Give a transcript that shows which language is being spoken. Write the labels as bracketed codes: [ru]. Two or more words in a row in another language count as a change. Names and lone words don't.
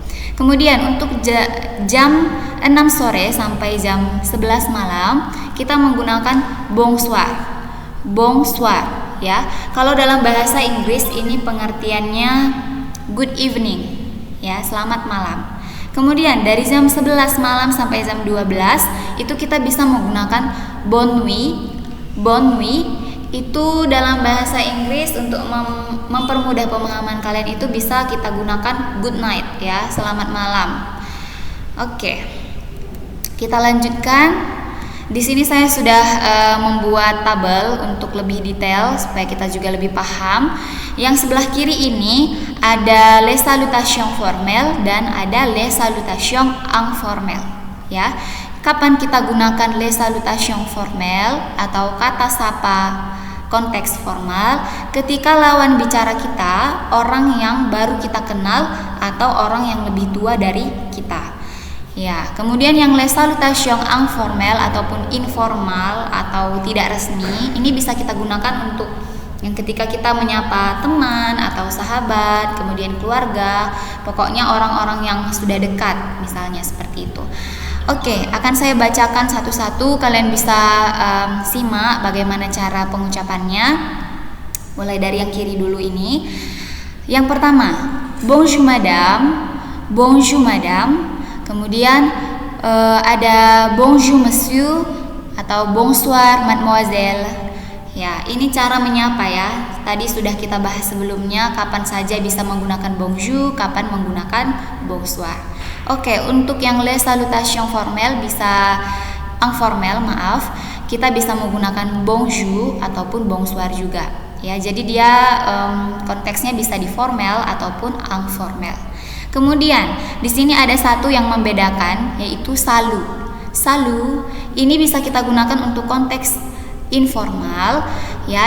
[id] Kemudian untuk jam 6 sore sampai jam 11 malam kita menggunakan bonsoir. Bonsoir, ya. Kalau dalam bahasa Inggris ini pengertiannya [en] good evening, [id] ya, selamat malam. Kemudian dari jam 11 malam sampai jam 12 itu kita bisa menggunakan [fr] bonne nuit. Bonne nuit [id] itu dalam bahasa Inggris untuk mempermudah pemahaman kalian itu bisa kita gunakan [en] good night, [id] ya, selamat malam. Oke, kita lanjutkan. Di sini saya sudah membuat tabel untuk lebih detail supaya kita juga lebih paham. Yang sebelah kiri ini ada [fr] les salutations formelles [id] dan ada [fr] les salutations informelles, [id] ya. Kapan kita gunakan [fr] les salutations formelles [id] atau kata sapa konteks formal? Ketika lawan bicara kita orang yang baru kita kenal atau orang yang lebih tua dari kita. Ya, kemudian yang [fr] les salutations informelles [id] ataupun informal atau tidak resmi, ini bisa kita gunakan untuk yang ketika kita menyapa teman atau sahabat, kemudian keluarga, pokoknya orang-orang yang sudah dekat, misalnya seperti itu. Oke, akan saya bacakan satu-satu. Kalian bisa simak bagaimana cara pengucapannya. Mulai dari yang kiri dulu ini. Yang pertama, [fr] bonjour madame. Bonjour madame. [id] Kemudian ada [fr] bonjour monsieur [id] atau [fr] bonsoir mademoiselle. [id] Ya, ini cara menyapa, ya. Tadi sudah kita bahas sebelumnya kapan saja bisa menggunakan bonjour, kapan menggunakan bonsoir. Oke, untuk yang [fr] les salutations formelles informel, [id] kita bisa menggunakan bonjour ataupun bonsoir juga. Ya, jadi dia konteksnya bisa di formal ataupun informel. Kemudian di sini ada satu yang membedakan, yaitu salut. Salut ini bisa kita gunakan untuk konteks informal, ya.